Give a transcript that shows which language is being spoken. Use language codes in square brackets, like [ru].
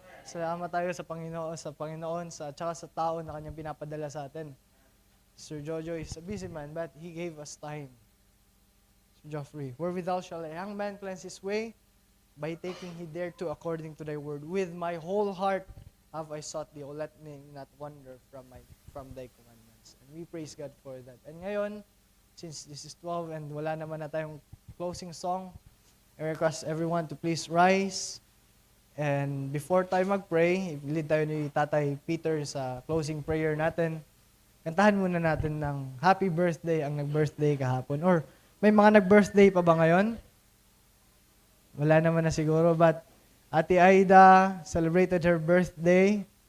[tl] Salamat tayo sa Panginoon, tsaka sa tao na kanyang pinapadala sa atin. [en] Sir Jojo is a busy man, but he gave us time. Geoffrey, wherewithal shall a young man cleanse his way? By taking heed thereto according to thy word. With my whole heart have I sought thee, O let me not wander from thy commandments. And we praise God for that. And ngayon, since this is 12 and [tl] wala naman na tayong [en] closing song, I request everyone to please rise. [tl] And before tayo mag-pray, i-lead tayo ni Tatay Peter sa closing prayer natin. Kantahan muna natin ng happy birthday ang nag-birthday kahapon. Or may mga nag-birthday pa ba ngayon? Wala naman na siguro. [en] But Ate Aida celebrated her birthday.